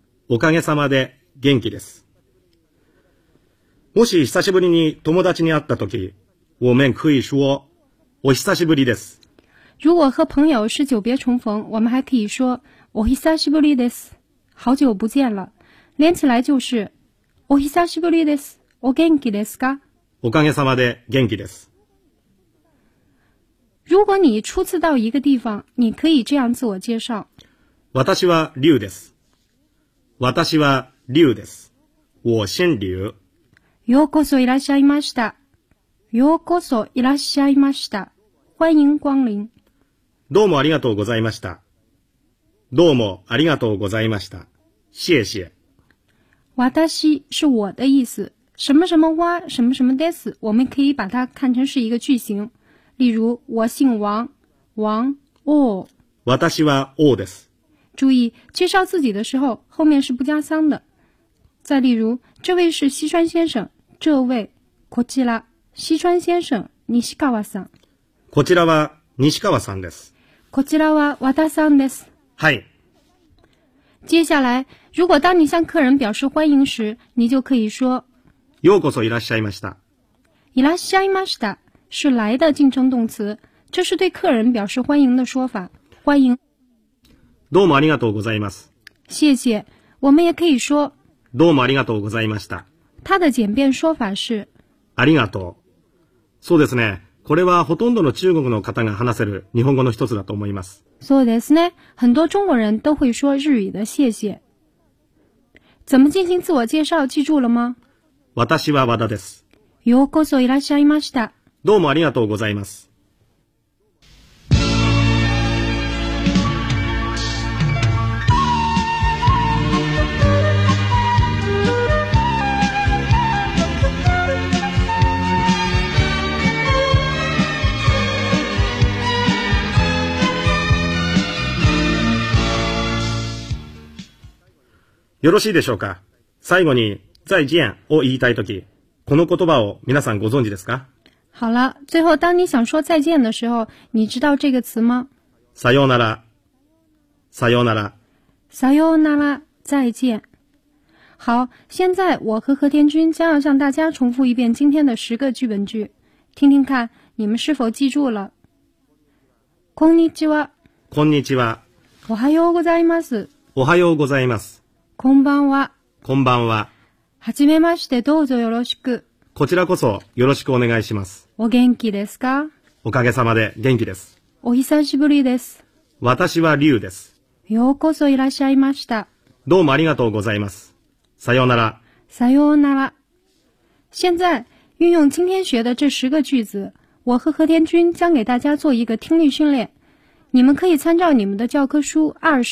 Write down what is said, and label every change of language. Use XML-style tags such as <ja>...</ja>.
<ja>おかげさまで元気です。もし久しぶりに友達に会ったとき、</ja> <zh>我们可以说</zh> <ja>お久しぶりです。</ja> <zh>如果和朋友是久别重逢，我们还可以说</zh> <ja>お久しぶりです。</ja> <zh>好久不见了，连起来就是</zh> <ja>お久しぶりです。お元気ですか？おかげさまで元気です。</ja> <zh>如果你初次到一个地方，你可以这样自我介绍。</zh> <ja>私は龍です。私は龍です。</ja> <zh>我姓劉。</zh> <ja>ようこそいらっしゃいました。ようこそいらっしゃいました。</ja> <zh>欢迎光临。</zh> <ja>どうもありがとうございました。どうもありがとうございました。</ja> <zh>谢谢。私是我的意思。什么什么哇什么什么です，我们可以把它看成是一个句型。例如，我姓王，王</zh> <ja>王。私は王です。</ja> <zh>注意，介绍自己的时候，后面是不加桑的。再例如，这位是西川先生，这位こちら西川先生西川さん。</zh> <ja>こちらは西川さんです。こちらは和田さんです。はい。</ja> <zh>接下来，如果当你向客人表示欢迎时，你就可以说。</zh> <ja>ようこそいらっしゃいました。いらっしゃいました</ja> <zh>是来的敬称动词，这是对客人表示欢迎的说法。欢迎。</zh> <ja>どうもありがとうございます。</ja> <zh>谢谢。我们也可以说。</zh> <ja>どうもありがとうございました。</ja> <zh>它的简便说法是。</zh> <ja>ありがとう。そうですね。これはほとんどの中国の方が話せる日本語の一つだと思います。そうですね。</ja> <zh>很多中国人都会说日语的谢谢。怎么进行自我介绍？记住了吗？</zh> <ja>私は和田です。ようこそいらっしゃいました。どうもありがとうございます。よろしいでしょうか。最後に再见を言いたいとき、この言葉を皆さんご存知ですか？</ja> <zh>好了，最后当你想说再见的时候，你知道这个词吗？</zh> <ja>さようなら。さようなら。さようなら，再见。</ja> <zh>好，现在我和和田君将要向大家重复一遍今天的十个剧本句，听听看你们是否记住了。</zh> <ja>こんにちは。こんにちは。おはようございます。おはようございます。こんばんは。こんばんは。はじめまして、どうぞよろしく。こちらこそよろしくお願いします。お元気ですか？おかげさまで元気です。お久しぶりです。私は龍です。ようこそいらっしゃいました。どうもありがとうございます。さようなら。さようなら。</ja> <zh>现在运用今天学的这十个句子，我和和田君将给大家做一个听力训练。你们可以参照你们的教科书二十。</zh>